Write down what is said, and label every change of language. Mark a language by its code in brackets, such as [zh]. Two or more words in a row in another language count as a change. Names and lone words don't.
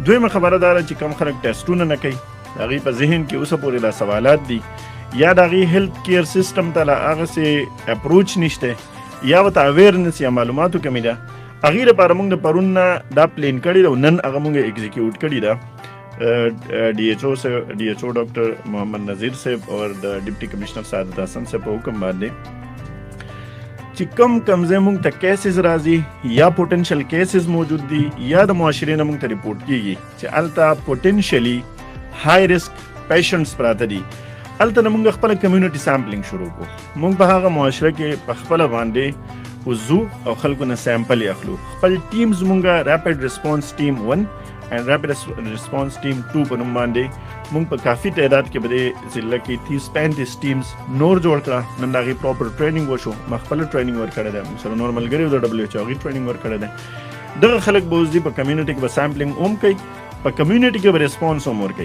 [ps] دویمه خبره دا ده چې کم خلک ټیسټونه نه کوي، د هغې په ذهن کې اوسه پورې دا سوالات دي یا د هغې [en] health care system [ps] ته لا هغسې اپروچ نشته یا ورته اویرنس یا معلوماتو کمی ده. هغې لپاره موږ د پرون نه دا پلین کړې ده او نن هغه موږ ایگزیکیوټ کړې ده. डी एच ओ ډاکټر محمد نذیر صاحب او د ډیپټي کمشنر سعادت حسن صاحب په حکم باندې چې کم ځای موږ ته کیسز راځي یا [en] potential cases [ps] موجود دي یا د معاشرې نه موږ ته ریپورټ کیږي چې هلته [en] potentially high risk patients [ps] پراته دي، هلته نه موږ خپله [en] community sampling [ps] شروع کړو. موږ په هغه معاشره کې په خپله باندې وضو او خلکو نه سیمپل اخلو. خپل ټیمز موږ [en] rapid response team 1 and rapid response team 2 [ps] په نوم باندې موږ په کافي تعداد کې به د ضلع کې 30-35 ټیمز نور جوړ کړه. نن د هغې [en] proper training [ps] وشو، ما خپله ټریننګ ورکړی دی، موږ سره نور ملګري د ډبلیو ایچ او هغې ټریننګ ورکړی دی. دغه خلک به اوس دي په کمیونټي کې به سامپلینګ هم کوي، په کمیونټي کې به ریسپانس هم ورکوي.